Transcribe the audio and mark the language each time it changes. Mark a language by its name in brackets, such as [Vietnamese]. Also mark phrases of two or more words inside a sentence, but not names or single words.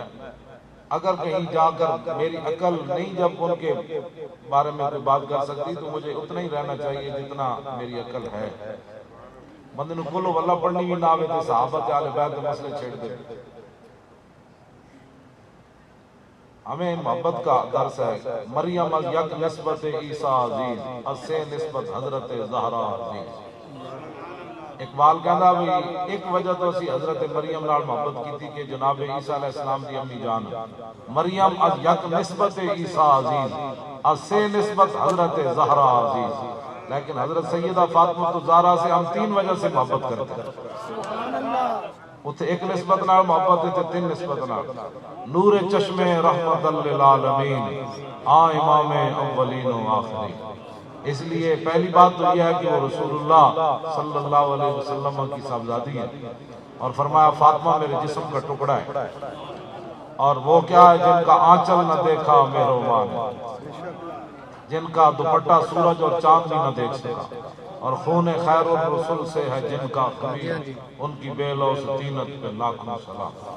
[Urdu] اگر کہیں جا کر میری عقل نہیں جب ان کے بارے میں کوئی بات کر سکتی تو مجھے اتنا ہی رہنا چاہیے جتنا میری عقل ہے۔ [Punjabi] بندے نے کلو واللہ پڑھنی بھی نہ آوے تھے، صحابہ کے اہل بیت کے مسئلے چھیڑ دے۔ [Urdu] ہمیں محبت کا درس ہے۔ [Persian] مریم از یک نسبت عیسیٰ عزیز، از سے نسبت حضرت زہرا عزیز۔ [Urdu] اقبال کہنا بھی ایک وجہ تو اسی حضرت مریم نال محبت کی تھی کہ جناب عیسیٰ علیہ السلام دی امی جان [Persian] مریم از یک نسبت عیسیٰ عزیز، از سے نسبت حضرت زہرا عزیز، [Urdu] لیکن حضرت سیدہ فاطمہ الزہرا سے ہم تین وجہ سے محبت کرتے ہیں۔ [Punjabi] اتنے ایک نسبت نال محبت تے تین نسبت نال نور چشم رحمت للعالمین آ امام اولین و آخرین. [Urdu] اس لیے پہلی بات تو یہ ہے کہ وہ رسول اللہ صلی اللہ علیہ وسلم کی صاحبزادی ہے، اور فرمایا فاطمہ میرے جسم کا ٹکڑا ہے، اور وہ کیا ہے جن کا آنچل نہ دیکھا مہربان، جن کا دوپٹہ سورج اور چاند بھی نہ دیکھ سکا، اور خون خیر الرسول سے ہے جن کا خمیر، ان کی بے لوث طینت پہ لاکھوں سلام.